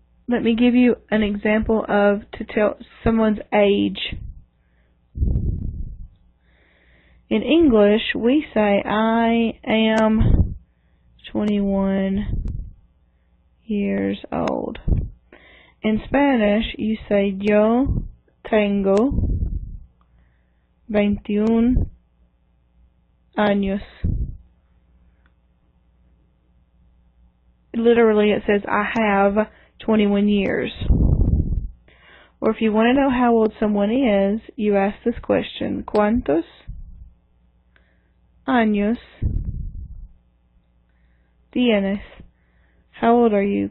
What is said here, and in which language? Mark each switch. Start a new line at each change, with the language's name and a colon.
English: Let me give you an example of to tell someone's age. In English, we say, I am 21 years old. In Spanish, you say,
Spanish: yo tengo 21 años.
English: Literally, it says, I have 21 years. Or if you want to know how old someone is, you ask this question,
Spanish: ¿Cuántos años tienes?
English: How old are you?